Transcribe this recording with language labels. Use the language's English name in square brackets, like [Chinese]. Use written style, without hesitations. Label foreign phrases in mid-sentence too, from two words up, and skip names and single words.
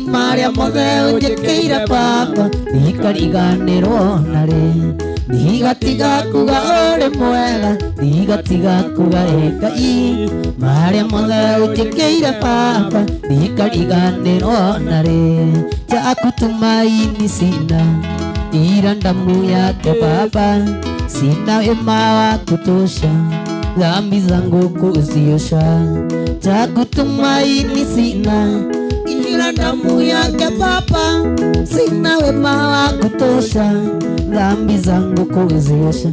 [Kikuyu] marĩa mothe ũnjĩkĩire Baba ndikariganĩrwo narĩ ndigatiga kuga ũrĩ mwega ndigatiga kuga wĩ Ngai marĩa mothe ũnjĩkĩire Baba ndikariganĩrwo narĩ [Swahili] jaku tumaini sina ila damu yake Baba, sina wema wa kutosha dhambi zangu kuziosha, cha kutumaini sina ila damu yake Baba, sina wema wa kutosha dhambi zangu kuziosha.